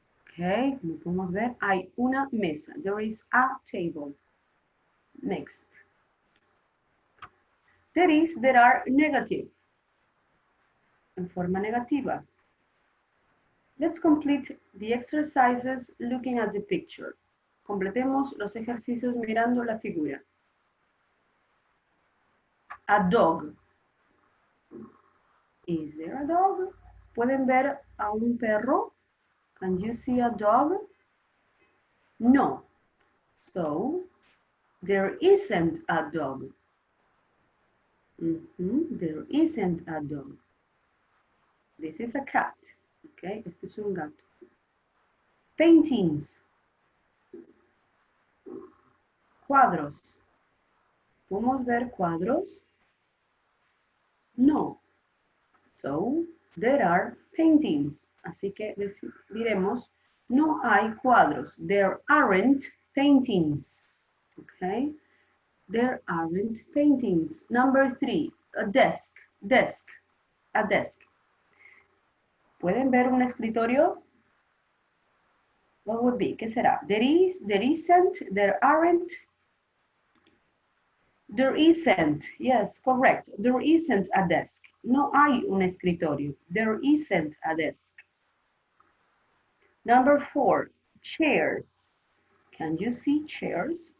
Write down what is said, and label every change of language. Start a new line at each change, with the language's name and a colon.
Spanish: Okay, como podemos ver, hay una mesa.
English: There is a table. Next. There is, there are negative.
Spanish: En forma negativa.
English: Let's complete the exercises looking at the picture.
Spanish: Completemos los ejercicios mirando la figura.
English: A dog. Is there a dog?
Spanish: ¿Pueden ver a un perro?
English: Can you see a dog? No. So, there isn't a dog. There isn't a dog. This is a cat.
Spanish: Okay, este es un gato. Paintings. Cuadros. ¿Podemos ver cuadros? No.
English: So, there are paintings.
Spanish: Así que diremos, no hay cuadros.
English: There aren't paintings. Okay? There aren't paintings. Number 3, a desk. Desk. A desk.
Spanish: ¿Pueden ver un escritorio?
English: What would be?
Spanish: ¿Qué será?
English: There is, there isn't, there aren't. There isn't. Yes, correct. There isn't a desk.
Spanish: No hay un escritorio.
English: There isn't a desk. Number 4, chairs. Can you see chairs?